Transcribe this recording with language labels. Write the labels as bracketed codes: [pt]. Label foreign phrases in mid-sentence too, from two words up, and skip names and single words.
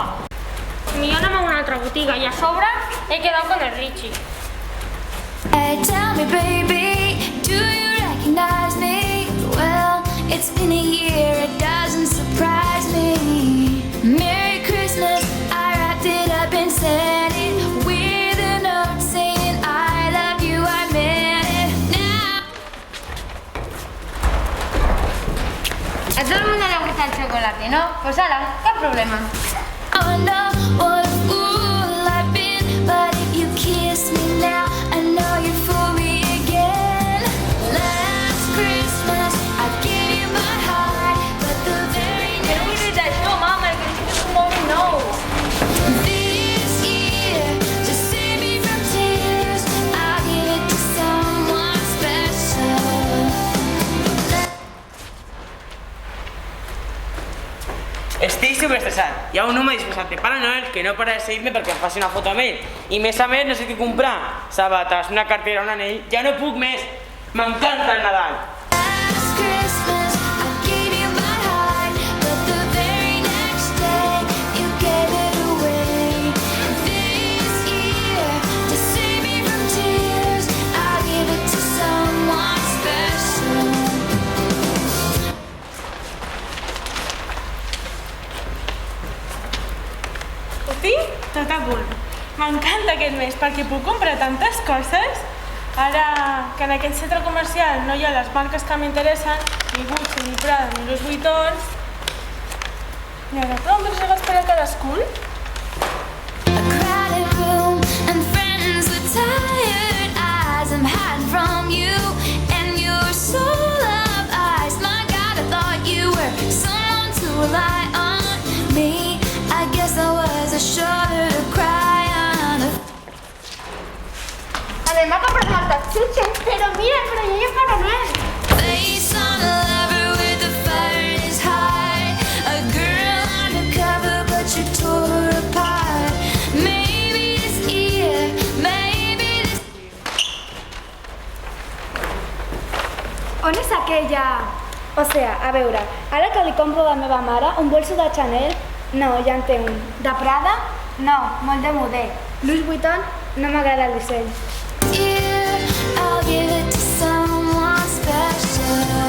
[ca] Millor anem a una altra botiga i a sobre he quedat con el Richie. [en] Hey, tell me baby, do you recognize me? Well, it's been a year, it doesn't surprise me. Merry Christmas, I wrapped it up and sent it with a note saying I love you, I meant it now. [es] A todo el mundo le gusta el chocolate, ¿no? Pues ala, ¿qué problema? [en] Oh no, what a fool I've been, but if you kiss me now, I know you're for me again. Last Christmas, I gave you my heart, but the very [ca] Que no [en] next [ca] vull dir això, mama, que és un mòbil nou. [en] this year, to save me from tears, I'll give it to someone special. [ca] Estic superestressat. Hi ha un home disfressat de Pare Noel que no para de seguir-me perquè em faci una foto amb ell. I més a més no sé què comprar. Sabates, una cartera, un anell... Ja no puc més. M'encanta el Nadal. [en] Last Christmas, I gave you my heart, but the very next day, you gave it away. This year, to save me from tears, I'll give it to someone special. [ca] Ho tinc tot a punt. M'encanta aquest mes perquè puc comprar tantes coses. Ara que en aquest centre comercial no hi ha les marques que m'interessen, ni Gucci, ni Prada, ni Louis Vuitton. I ara prou més regals per a cadascun? [en] A crowded room and friends with tired eyes. I'm hiding from you and your soul of ice. My God, I thought you were someone to rely on. Me, I guess I was a shoulder to cry on. [ca] Anem a comprar moltes xutxes, però mira, però ja hi ha Pare Noel. [en] Face on a lover with a fire in his heart. A girl undercover, but you tore her apart. Maybe this year, maybe this. [ca] On és aquella? [es] O sea, [ca] a veure, ara que li compro a la meva mare un bolso de Chanel, no, ja en té un. De Prada? No, molt de model. Louis Vuitton? No m'agrada el disseny. [en] Year, I'll give it to someone special.